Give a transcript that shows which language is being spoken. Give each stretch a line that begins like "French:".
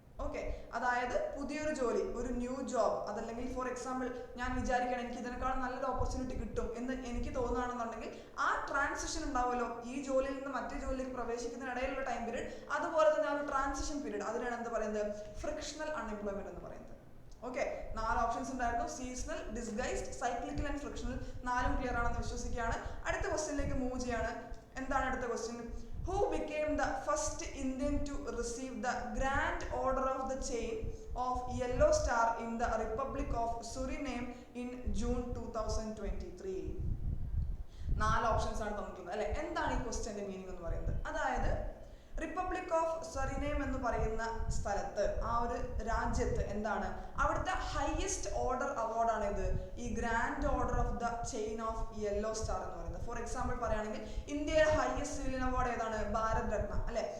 Malayalam: Okay, അതായത് പുതിയൊരു ജോലി, ഒരു ന്യൂ ജോബ്, അതല്ലെങ്കിൽ ഫോർ എക്സാമ്പിൾ ഞാൻ വിചാരിക്കണം എനിക്ക് ഇതിനേക്കാളും നല്ലൊരു ഓപ്പർച്യൂണിറ്റി കിട്ടും എന്ന് എനിക്ക് തോന്നുകയാണെന്നുണ്ടെങ്കിൽ ആ ട്രാൻസിഷൻ ഉണ്ടാവുമല്ലോ, ഈ ജോലിയിൽ നിന്ന് മറ്റേ ജോലിയിലേക്ക് പ്രവേശിക്കുന്നതിനിടയിലുള്ള ടൈം പീരീഡ്, അതുപോലെ തന്നെ ആ ഒരു ട്രാൻസിഷൻ പീരീഡ്, അതിനാണ് എന്ത് പറയുന്നത്, ഫ്രിക്ഷണൽ അൺഎംപ്ലോയ്മെന്റ് എന്ന് പറയുന്നത്. ഓക്കെ, 4 ഓപ്ഷൻസ് ഉണ്ടായിരുന്നു, seasonal, disguised, cyclical and frictional. 4ഉം clear ആണെന്ന് വിശ്വസിക്കുകയാണ്. അടുത്ത ക്വസ്റ്റ്യനിലേക്ക് മൂവ് ചെയ്യാണ്. എന്താണ് അടുത്ത question?
English: Who became the first Indian to receive the Grand Order of the Chain of Yellow Star in the Republic of Suriname in June 2023?
Malayalam: 4 options ആണ് തന്നിട്ടുള്ളത് അല്ലെ. എന്താണ് ഈ ക്വസ്റ്റ്യന്റെ മീനിങ് എന്ന് പറയുന്നത്? അതായത് റിപ്പബ്ലിക് ഓഫ് സറിനേം എന്ന് പറയുന്ന സ്ഥലത്ത്, ആ ഒരു രാജ്യത്ത് എന്താണ്, അവിടുത്തെ ഹയസ്റ്റ് ഓർഡർ അവാർഡാണ് ഇത്, ഈ grand order of the chain of yellow star എന്ന് പറയുന്നത്. ഫോർ എക്സാമ്പിൾ പറയുകയാണെങ്കിൽ ഇന്ത്യയിലെ ഹയസ്റ്റ് സിവിലിയൻ അവാർഡ് ഏതാണ്, ഭാരത് രത്ന അല്ലെ.